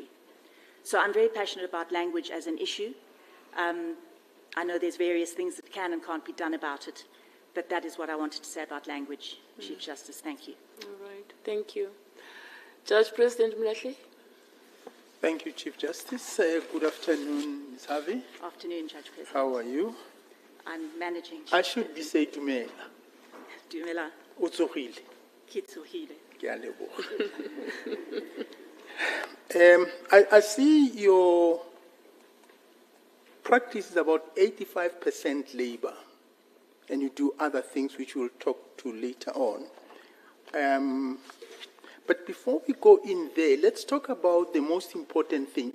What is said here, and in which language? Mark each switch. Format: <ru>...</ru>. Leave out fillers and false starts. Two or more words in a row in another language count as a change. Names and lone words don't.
<en>So I'm very passionate about language as an issue. I know there's various things that can and can't be done about it, but that is what I wanted to say about language, Chief Justice. Thank you. All right. Thank you. Judge President Mlahle. Thank you, Chief Justice. Good afternoon, Ms. Harvey. Afternoon, Judge President. How are you? I'm managing. I should be saying Dumela.</en> <tn>Dumela. Utsogile. Ke tsogile. Ke a leboga.</tn> <en>I see your practice is about 85% labor, and you do other things which we'll talk to later on. But before we go in there, let's talk about the most important thing.</en>